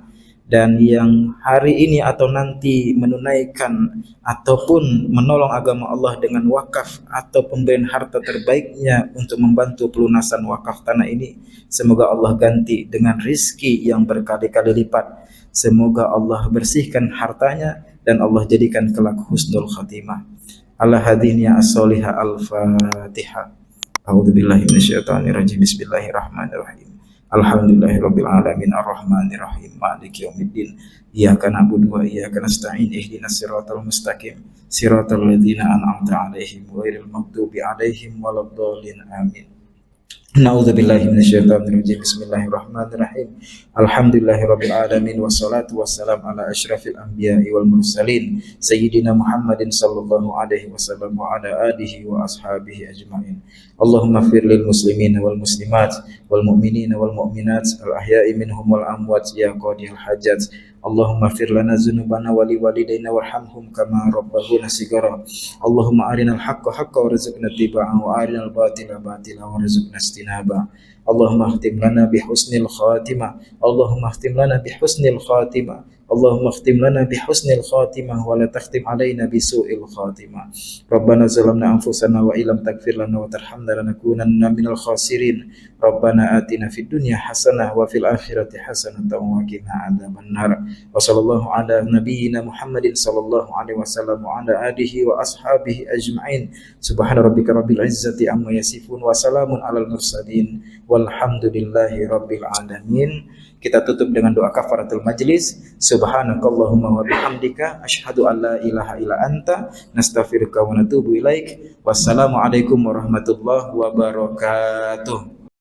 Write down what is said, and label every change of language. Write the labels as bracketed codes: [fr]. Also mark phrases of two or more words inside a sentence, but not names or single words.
[id] Dan yang hari ini atau nanti menunaikan ataupun menolong agama Allah dengan wakaf atau pemberian harta terbaiknya untuk membantu pelunasan wakaf tanah ini, semoga Allah ganti dengan rizki yang berkali-kali lipat. Semoga Allah bersihkan hartanya dan Allah jadikan kelak [ar] حسن الخاتمة. على هذه النية الصالحة الفاتحة. أعوذ بالله من الشيطان الرجيم. بسم الله الرحمن الرحيم. الحمد لله رب العالمين الرحمن الرحيم مالك يوم الدين. إياك نعبد وإياك نستعين. اهدنا الصراط المستقيم. صراط الذين أنعمت عليهم غير المغضوب عليهم ولا الضالين. Amin. نعوذ بالله من الشيطان الرجيم. بسم الله الرحمن الرحيم. الحمد لله رب العالمين والصلاة والسلام على أشرف الأنبياء والمرسلين سيدنا محمد صلى الله عليه وسلم وعلى آله وأصحابه أجمعين. اللهم اغفر للمسلمين والمسلمات والمؤمنين والمؤمنات الأحياء منهم والأموات يا قاضي الحاجات. اللهم اغفر لنا ذنوبنا ولوالدينا وارحمهم كما ربونا صغارا. اللهم أرنا الحق حقا وارزقنا اتباعه وأرنا الباطل باطلا وارزقنا اجتنابه. اللهم اختم لنا بحسن الخاتمة. اللهم اختم لنا بحسن الخاتمة. اللهم اختم لنا بحسن الخاتمة ولا تختم علينا بسوء الخاتمة. ربنا ظلمنا أنفسنا وإن لم تغفر لنا وترحمنا لنكونن من الخاسرين. ربنا آتنا في الدنيا حسنة وفي الآخرة حسنة وقنا عذاب النار. وصلى الله على نبينا محمد صلى الله عليه وسلم وعلى آله وأصحابه أجمعين. سبحان ربك رب العزة عما يصفون وسلام على المرسلين والحمد لله رب العالمين. [id] Kita tutup dengan doa [ar] كفارة المجلس. سبحانك اللهم وبحمدك أشهد أن لا إله إلا أنت نستغفرك ونتوب إليك. والسلام عليكم ورحمة الله وبركاته.